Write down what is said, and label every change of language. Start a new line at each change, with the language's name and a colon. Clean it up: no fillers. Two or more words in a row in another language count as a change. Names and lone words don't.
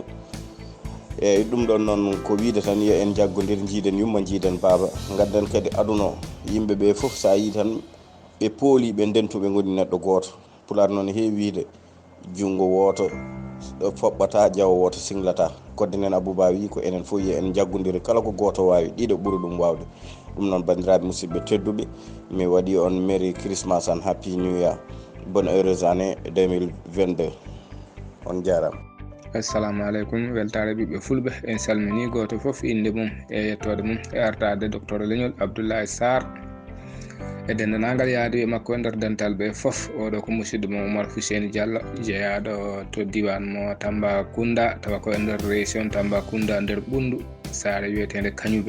Fula: eyyi ɗum ɗon noon ko wiide tan yo en jaggodir jiiden yumma jiiden baaba gadden kadi aduna yimɓeɓe foof sa yi tan ɓe pooli ɓe ndentuɓe goni neɗɗo goto. pular noon heewi wiide jungo woto foɓɓata jawo woto singlata. Kodde Nena Abouba wi ko enen fof yo en jaggodiri kala ko goto wawi ɗiɗo ɓuuri ɗum wawde. ɗum noon bandiraɓe musidɓe tedduɓe mi waɗi on
English: Merry Christmas and Happy New Year.
French: bonne heureuse année 2022
Fula: on jarama.
Arabic: assalamu aleykum
Fula: weltare ɓiɓɓe fulɓe en salmini goto foof inde mum e yettode mum e artade docteur leñol Abdoulaye Sarr e dendanagal yaade makko e nder dental ɓe foof. oɗo ko musidɗo mo Oumar Fouseni Diallo jeeyaɗo to diwan mo Tambacounda tawa ko e nder région Tambacounda nder ɓundu saare wiyetede Kañuɓe.